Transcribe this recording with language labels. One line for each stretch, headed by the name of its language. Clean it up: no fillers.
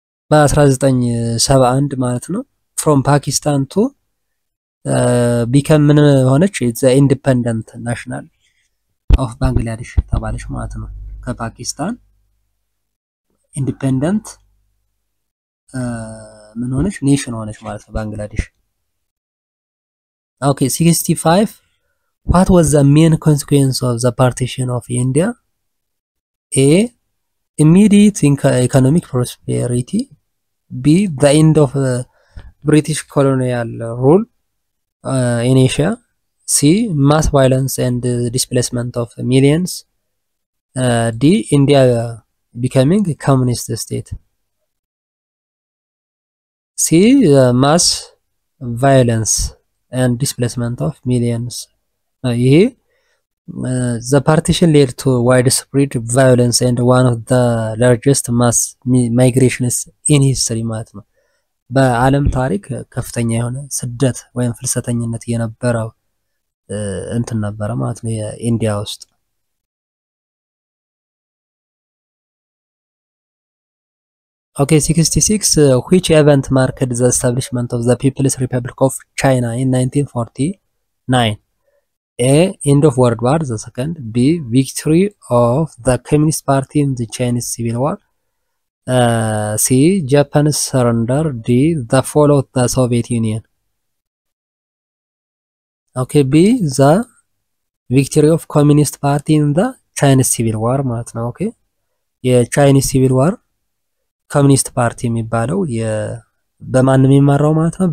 English: በ1971
Amharic: ማለት ነው
English: from Pakistan to become
Amharic: ምን ሆነች
English: the independent national of Bangladesh
Amharic: ተባለች ማለት ነው። ከፓኪስታን ኢንዲፔንደንት ምን ሆነች ኔሽን ሆነች ማለት ነው ባንግላዴሽ።
English: ኦኬ 65 what was the main consequence of the partition of India? A. immediate economic prosperity. B, the end of British colonial rule in Asia. C, mass violence and displacement of millions. D, India becoming a communist state. C, mass violence and displacement of millions.
Amharic: ይሄ
English: the partition led to widespread violence and one of the largest mass migrations in history
Amharic: ማለት ነው። በዓለም ታሪክ ከፍተኛ የሆነ ስደት ወይም ፍልሰተኝነት የነበረው እንትን ነበረ ማለት ነው የኢንዲያ ውስጥ።
English: Okay, 66. Which event marked the establishment of the People's Republic of China in 1949? A, end of World War II. B, victory of the Communist Party in the Chinese Civil War. C, Japan's surrender. D, the fall of the Soviet Union. Okay, B, the victory of Communist Party in the Chinese Civil War
Amharic: ማለት ነው። ኦኬ የቻይኒስ ሲቪል ዋር ኮሚኒስት ፓርቲ የሚባለው በማን የሚመራው ማለት ነው?